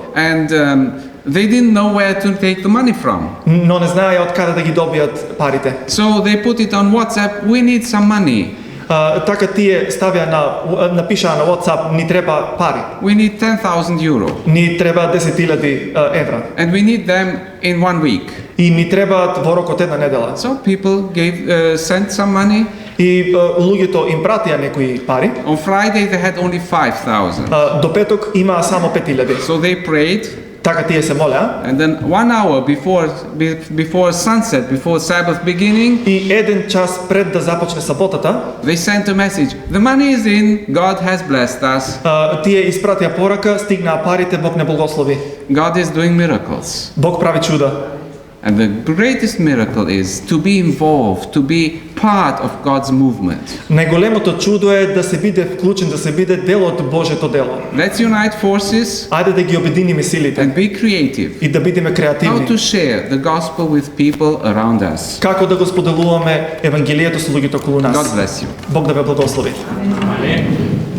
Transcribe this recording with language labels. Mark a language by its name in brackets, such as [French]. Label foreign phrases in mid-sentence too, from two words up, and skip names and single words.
[English] And they didn't know where to take the money from. [Macedonian] но не знаеја од каде да ги добијат парите. [English] So they put it on WhatsApp, we need some money. [Macedonian] Така тие ставија напишаа на WhatsApp, ни треба пари. [English] We need 10,000 euro. [Macedonian] Ни треба 10.000 евра. [English] And we need them in 1 week. [Macedonian] И ми требаат во рок од една недела. [English] So people sent some money. [Macedonian] И луѓето им пратија некои пари. [English] On Friday they had only 5,000. [Macedonian] До петок имаа само 5.000. [English] So they prayed, [Macedonian] Така тие се молеа. [English] and then 1 hour before sunset, before Sabbath beginning, [Macedonian] И еден час пред да започне саботата, [English] they sent a message. The money is in, God has blessed us. [Macedonian] тие испратија порака, стигнаа парите, Бог не благослови. [English] God is doing miracles. [Macedonian] Бог прави чуда. [English] And the greatest miracle is to be involved, to be part of God's movement. [Macedonian] Најголемото чудо е да се биде вклучен, да се биде дел од Божјето дело. [English] Let's unite forces [Macedonian] Ајде да ги обединиме силите [English] and be creative. [Macedonian] и да бидеме [English] How [Macedonian] креативни. [English] to share the gospel with people around us. [Macedonian] Како да го споделуваме евангелието со луѓето околу [English] God [Macedonian] нас. [English] bless you. [Macedonian] Бог да ве благослови. [English] Amen.